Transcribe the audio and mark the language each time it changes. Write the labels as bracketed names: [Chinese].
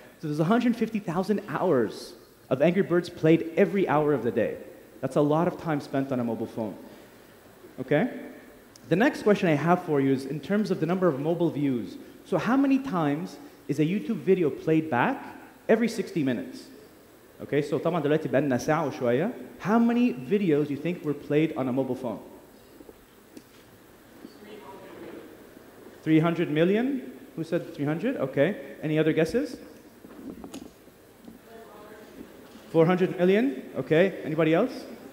[English] So there's 150,000 hours of Angry Birds played every hour of the day. That's a lot of time spent on a mobile phone. Okay? The next question I have for you is in terms of the number of mobile views. So how many times is a YouTube video played back every 60 minutes? Okay, so [Arabic] طبعا دلوقتي بقالنا ساعة وشوية. [English] How many videos do you think were played on a mobile phone? 300 million? Who said 300? Okay. Any other guesses? 400 million? Okay. Anybody else?